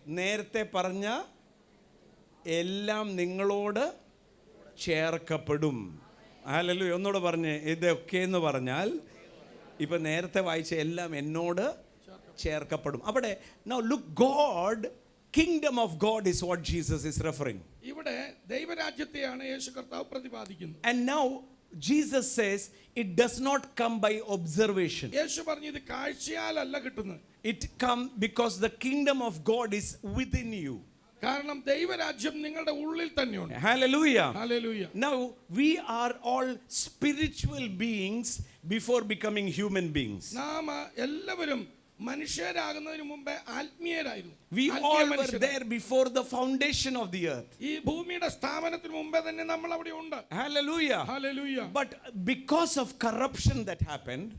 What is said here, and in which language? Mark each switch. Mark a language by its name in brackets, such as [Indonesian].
[Malayalam] നേരത്തെ പറഞ്ഞ എല്ലാം നിങ്ങളോട് ചേർക്കപ്പെടും. ഹല്ലേലൂയ. ഒന്നുകൂടെ പറഞ്ഞേ, ഇതൊക്കെ എന്ന് പറഞ്ഞാൽ ഇപ്പൊ നേരത്തെ വായിച്ച എല്ലാം എന്നോട് ചേർക്കപ്പെടും. അവിടെ [English] now look, God, kingdom of God is what Jesus is referring. [Malayalam] ഇവിടെ ദൈവരാജ്യത്തെയാണ് യേശു കർത്താവ് പ്രതിപാദിക്കുന്നത്. [English] And now Jesus says it does not come by observation. [Malayalam] യേശു പറഞ്ഞു, ഇത് കാഴ്ചയാലല്ല കിട്ടുന്നത്. [English] It come because the kingdom of God is within you. [Malayalam] കാരണം ദൈവരാജ്യം നിങ്ങളുടെ ഉള്ളിൽ തന്നെയുണ്ട്. [English] Hallelujah. Hallelujah. Now we are all spiritual beings before becoming human beings. [Malayalam] നാം എല്ലാവരും മനുഷ്യരാകുന്നതിന് മുമ്പേ ആത്മീയരായിരുന്നു. [English] We all were there before the foundation of the earth. [Malayalam] ഈ ഭൂമിയുടെ സ്ഥാപനത്തിന് മുമ്പേ തന്നെ നമ്മൾ അവിടെ ഉണ്ട്. [English] Hallelujah. Hallelujah. But because of corruption that happened,